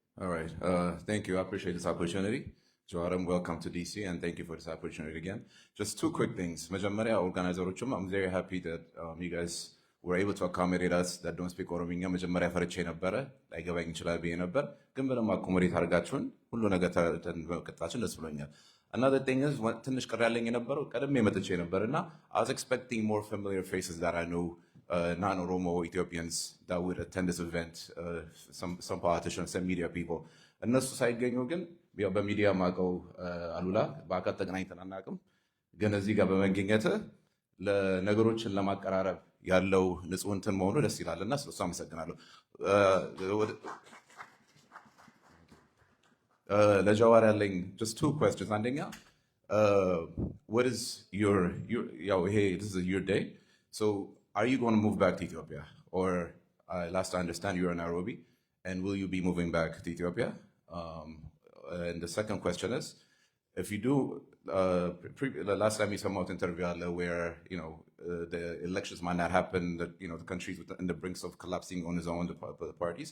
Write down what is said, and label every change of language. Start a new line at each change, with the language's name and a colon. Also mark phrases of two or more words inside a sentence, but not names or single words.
English: All right. Thank you. I appreciate this opportunity. Joarim, welcome to DC, and thank you for this opportunity again. Just two quick things. Majamaria organizer, I'm very happy that you guys were able to accommodate us that don't speak Orominya.
Amharic: Majamaria ፈርቼ ነበረ አይገባኝ ይችላል ብዬ ነበር ግን ምንም አኮሞዴት አድርጋችሁን ሁሉ ነገር ተመከታችን ደስ ብሎኛል።
English: Another thing is
Amharic: ትንሽ ቅር ያለኝ የነበረው ቀድሜ መጥቼ ነበርና
English: I was expecting more familiar faces that I know. Non-Oromo Ethiopians that would attend this event, some politicians, some media people.
Amharic: እነሱ ሳይገኙ ግን ያው በሚዲያ ማቀው አሉላ በአካል ተገናኝተን አናውቅም። ግን እዚህ ጋር በመገኘት ለነገሮችን ለማቀራረብ ያለው ንጹህ እንትን መሆኑ ደስ ይላልና ስለሱ አመሰግናለሁ። ለጀዋር ያለኝ
English: just two questions. አንደኛ what is your hey, this is your day, so are you going to move back to Ethiopia? Or last I understand you're in Nairobi, and will you be moving back to Ethiopia? And the second question is, if you do, the last time you saw an interview where the elections might not happen, that the country's in the brinks of collapsing on its own, the parties.